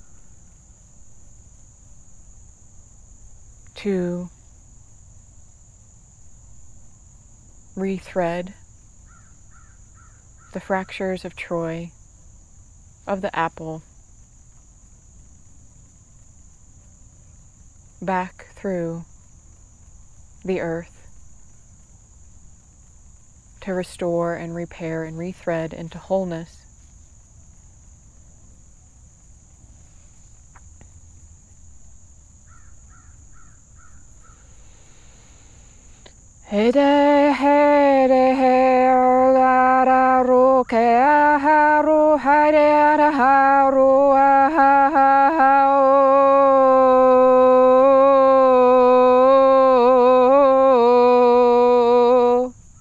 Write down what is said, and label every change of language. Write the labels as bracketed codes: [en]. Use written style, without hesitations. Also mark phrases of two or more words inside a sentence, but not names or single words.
[en] to rethread the fractures of Troy, of the apple, back through the earth to restore and repair and rethread into wholeness. Hede hede he la ra ro ke a ha ro ha de ra ha ro a ha ha ha o.